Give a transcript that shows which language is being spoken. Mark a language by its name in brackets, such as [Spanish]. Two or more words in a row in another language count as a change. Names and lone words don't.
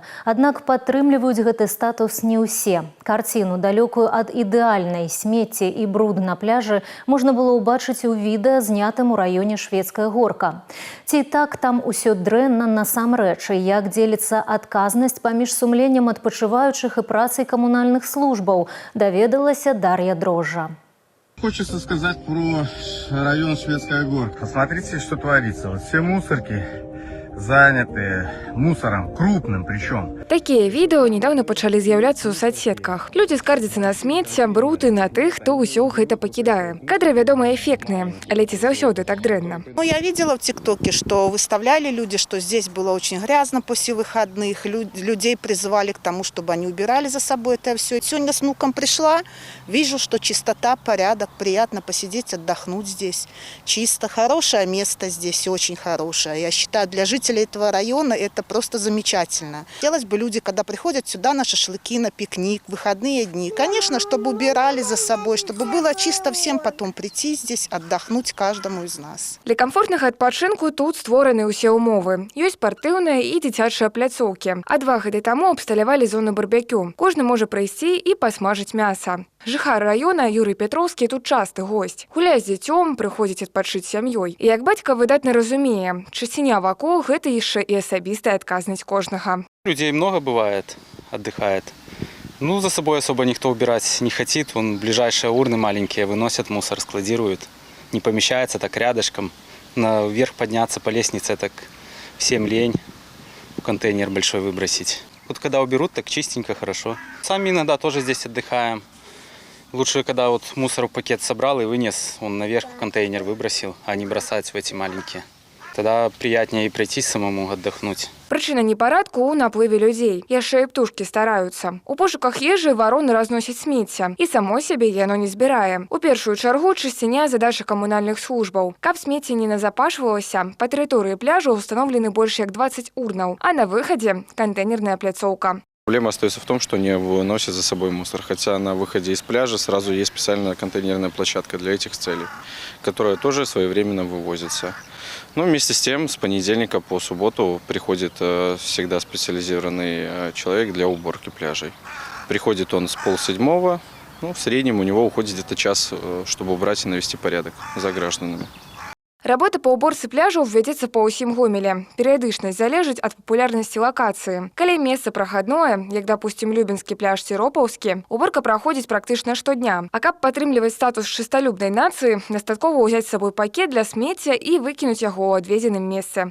[Belarusian] Аднак падтрымліваюць гэты статус не ўсе. Карціну, далёкую ад ідэальнай смецці і бруд на пляжы, можна было ўбачыць у відэа, знятым у раёне Шведская горка. Ці так там усё дрэнна насамрэч, і як дзеліцца адказнасць паміж сумленнем адпачываючых і працай камунальных службаў, даведалася Дар'я Дрожжа. [Russian] Хочется сказать про район Шведская горка. Посмотрите, что творится. Вот все мусорки заняты мусором, крупным причем. [Belarusian] Такія відэо недавно пачалі з'яўляцца ў соцсетках. Людзі скардзяцца на смецце, бруд і на тых, хто ўсё гэта пакідае. Кадры, вядома, эффектныя, але ці заўсёды так дрэнна? [Russian] Я видела в ТикТоке, что выставляли люди, что здесь было очень грязно после выходных. Людей призывали к тому, чтобы они убирали за собой это все. Сегодня с внуком пришла, вижу, что чистота, порядок, приятно посидеть, отдохнуть здесь. Чисто, хорошее место здесь, очень хорошее. Я считаю, для жителей этого района это просто замечательно. Хотелось бы люди, когда приходят сюда на шашлыки, на пикник, выходные дни, конечно, чтобы убирали за собой, чтобы было чисто всем потом прийти здесь, отдохнуть каждому из нас. [Belarusian] Для камфортнага адпачынку тут створаны ўсе ўмовы. Ёсць спартыўныя і дзіцячыя пляцоўкі. А 2 гады таму абсталявалі зону барбекю. Кожны можа прыйсці і пасмажыць мяса. Жыхар района Юрый Петровскі тут часты госць. Гуляе з дзіцём, прыходзіць адпачыць сям'ёй. І як бацька выдатна разумее, чысціня вакол – гэта яшчэ і асабістая адказнасць кожнага. [Russian] Людей много бывает, отдыхает. За собой особо никто убирать не хочет. Ближайшие урны маленькие выносят мусор, складируют. Не помещается так рядышком. Наверх подняться по лестнице так всем лень. Контейнер большой выбросить. Вот когда уберут, так чистенько, хорошо. Сами иногда тоже здесь отдыхаем. Лучше, когда мусор в пакет собрал и вынес, он наверх в контейнер выбросил, а не бросать в эти маленькие. Тогда приятнее и прийти самому отдохнуть. [Belarusian] Прычына непарадку ў наплыве людзей. Яшчэ і птушкі стараюцца. У пошуках ежы вароны разносяць смецце. І само сябе яно не збірае. У першую чаргу чысціня задача камунальных службаў. Каб смецце не назапашвалася, па тэрыторыі пляжу установлены больш як 20 урнаў, а на выхадзе кантэйнерная пляцоўка. [Russian] Проблема остается в том, что не выносят за собой мусор, хотя на выходе из пляжа сразу есть специальная контейнерная площадка для этих целей, которая тоже своевременно вывозится. Но вместе с тем, с понедельника по субботу приходит всегда специализированный человек для уборки пляжей. Приходит он с 6:30, в среднем у него уходит где-то час, чтобы убрать и навести порядок за гражданами. [Belarusian] Работа па ўборцы пляжаў вядзецца па ўсім Гомелі. Перыядычнасць залежыць ад папулярнасці лакацыі. Калі месца прахадное, як, допустим, Любінскі пляж ці Ропаўскі, уборка праходзіць практычна штодня. А каб падтрымліваць статус чысталюбнай нацыі, дастаткова ўзяць з сабой пакет для смецця і выкінуць яго ў адведзеным месцы.